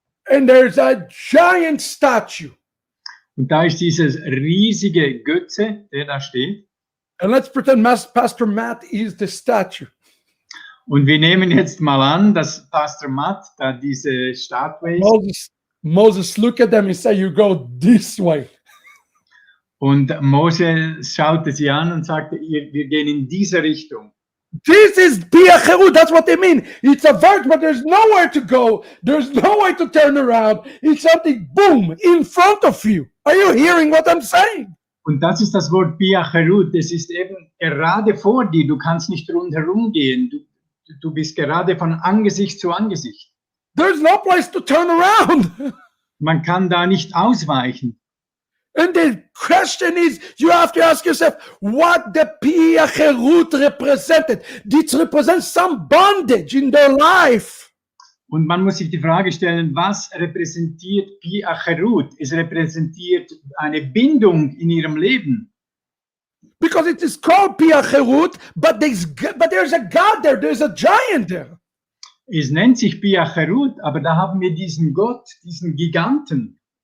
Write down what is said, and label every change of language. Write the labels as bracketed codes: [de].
[en] And there's a giant statue. [de] und da ist dieses riesige Götze, der da steht. [en] And let's pretend Pastor Matt is the statue. [de] Und wir nehmen jetzt mal an, dass Pastor Matt da diese Statue ist. [en] Moses look at them and say, you go this way. [de] Und Mose schaute sie an und sagte, wir gehen in diese Richtung. [en] This is Biacheru, that's what they mean. It's a verge, but there's nowhere to go. There's no way to turn around. It's something, boom, in front of you. Are you hearing what I'm saying? [de] Und das ist das Wort Biacherut. Das ist eben gerade vor dir. Du kannst nicht rundherum gehen. Du bist gerade von Angesicht zu Angesicht. [en] There's no place to turn around. [de] Man kann da nicht ausweichen. [en] And the question is, you have to ask yourself, what the Biacherut represented. Did it represent some bondage in their life? [de] Und man muss sich die Frage stellen, was repräsentiert Biacherut? Es repräsentiert eine Bindung in ihrem Leben. [en] Because it is called Biacherut, but there's a God there, there's a giant there. [de] Es nennt sich Biacherut, aber da haben wir diesen Gott, diesen Giganten.